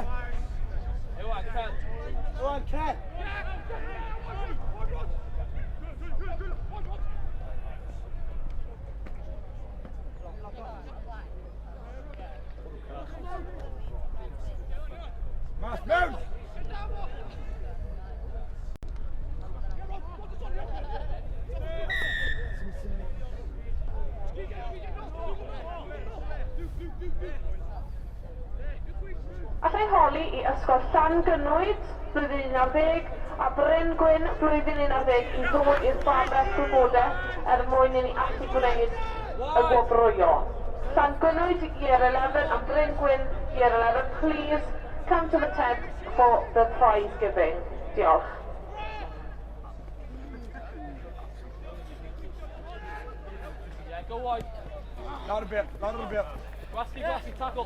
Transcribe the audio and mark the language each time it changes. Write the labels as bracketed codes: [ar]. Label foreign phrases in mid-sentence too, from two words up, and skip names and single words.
[en] Go on, Ken. Go on, Ken. Mas, move! [cy] Allai holi I ysgol Llangynwyd blwyddyn 11 a Bryn Gwyn blwyddyn 11 I ddod i'r babell gwybodaeth mwyn I ni allu gwneud y gwobrwyo. [en] Llangynwyd Year 11 and Bryn Gwyn Year 11, please come to the tent for the prize giving. [cy] Diolch. [en] Yeah, go wide. Louder a bit, louder a bit. Gwasty, tackle.